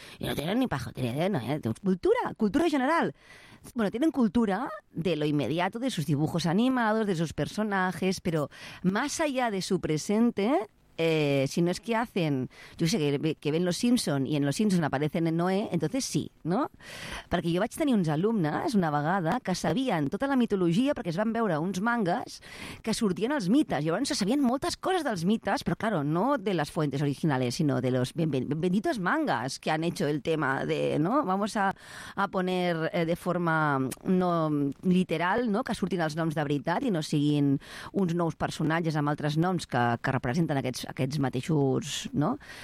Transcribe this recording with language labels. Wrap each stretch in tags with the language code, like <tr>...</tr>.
<ca>I no tenen ni pajotería de Noé, tenen cultura general.</ca> <es>Bueno, tienen cultura de lo inmediato, de sus dibujos animados, de sus personajes, pero más allá de su presente... Si no es que hacen, yo sé que ven los Simpsons y en los Simpsons aparecen en Noé, entonces sí, ¿no?</es> <ca>Perquè jo vaig tenir uns alumnes una vegada que sabien tota la mitologia perquè es van veure uns mangas que sortien els mites. Llavors se sabien moltes coses dels mites, però claro, no de les</ca> <es>fuentes originales,</es> <ca>sinó de</ca> <es>los benditos mangas que han hecho el tema de, ¿no? Vamos a poner de forma no literal, ¿no?</es> <ca>Que surtin els noms de veritat i no siguin uns nous personatges amb altres noms que representen aquests mateixos, no?</ca>